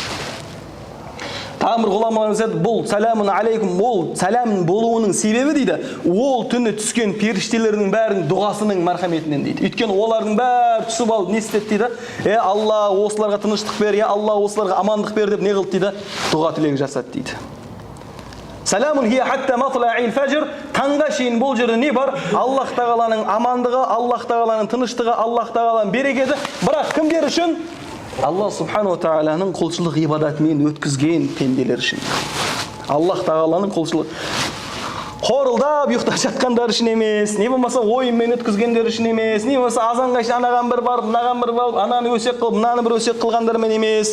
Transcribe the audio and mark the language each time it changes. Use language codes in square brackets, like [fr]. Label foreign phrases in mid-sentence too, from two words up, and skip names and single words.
[kk] Тағын бір ғұламаларымыз айтады, бұл [ar] سلام عليكم, [kk] ол сәлам болуының себебі дейді, ол түні түскен періштелердің бәрінің дұғасының мархаметінен дейді. Өйткені олардың бәрі түсіп алып не істеді дейді? Алла осыларға тыныштық бер, Алла осыларға амандық бер деп не қылды дейді? Дұға тілек жасады дейді. [ar] سلام هي حتى مطلع الفجر, [kk] таңға шейін бұл жерде не бар? Аллах тағаланың амандығы, Аллах тағаланың тыныштығы, Аллах тағаланың берекеті. Бірақ кімдер үшін? Алла субханала тағаланың құлшылық ғибадатымен өткізген пенделер үшін. Аллах тағаланың құлшылық қорылдап ұйықтап жатқандар үшін емес, не болмаса ойынмен өткізгендер үшін емес, не болмаса азанға шейін анаған бір барып, мынаған бір барып, ананы өсек қылып, мынаны бір өсек қылғандармен емес.